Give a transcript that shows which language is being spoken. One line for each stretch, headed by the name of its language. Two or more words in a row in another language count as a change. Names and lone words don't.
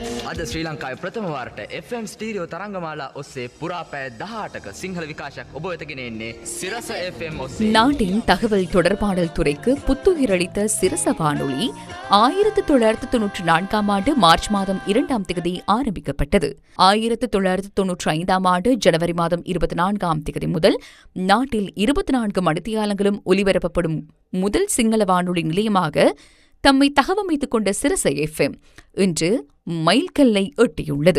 Sinhala: අද ශ්‍රී ලංකාවේ ප්‍රථම වාරට FM ස්ටීරියෝ තරංගමාලා ඔස්සේ පුරා පැය 18ක සිංහල විකාශයක් ඔබ වෙත ගෙන එන්නේ සිරස FM ඔස්සේ.
Tamil: நாட்டின் தகவல் தொடர்பாடல் துறைக்கு புத்துயிரளித்த சிரச வானொலி 1994 ஆண்டு மார்ச் மாதம் 2ஆம் தேதி ஆரம்பிக்கப்பட்டது. 1995ஆம் ஆண்டு ஜனவரி மாதம் 24ஆம் தேதி முதல் நாட்டில் 24 மணித்தியாலங்களும் ஒலிபரப்பப்படும் முதல் சிங்கள வானொலி நிலையமாக தம்மை தகவமைத்துக் கொண்ட சிரச FM இன்று மைல்கல்லை எட்டியுள்ளது.